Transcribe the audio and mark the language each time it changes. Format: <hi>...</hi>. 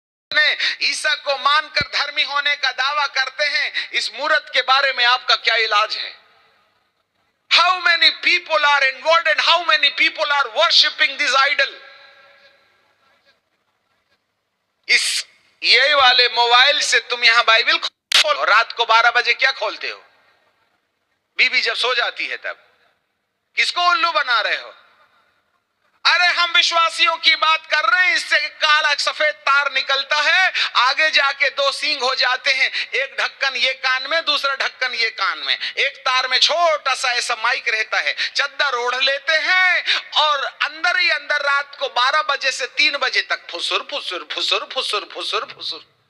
<hi>ने ईसा को मानकर धर्मी होने का दावा करते हैं, इस मूर्त के बारे में आपका क्या इलाज है?</hi> <en>How many people are involved and how many people are worshipping this idol?</en> <hi>इस ये वाले मोबाइल से तुम यहां बाइबल खोलो, रात को 12 बजे क्या खोलते हो? बीबी जब सो जाती है तब किसको उल्लू बना रहे हो? अरे हम विश्वासियों की बात कर रहे हैं, इससे काला सफेद तार निकलता है, आगे जाके 2 सींग हो जाते हैं, एक ढक्कन ये कान में, दूसरा ढक्कन ये कान में, एक तार में छोटा सा ऐसा माइक रहता है, चद्दर ओढ़ लेते हैं और अंदर ही अंदर रात को 12 बजे से 3 बजे तक फुसुर फुसुर फुसुर फुसुर फुसुर फुसुर।</hi>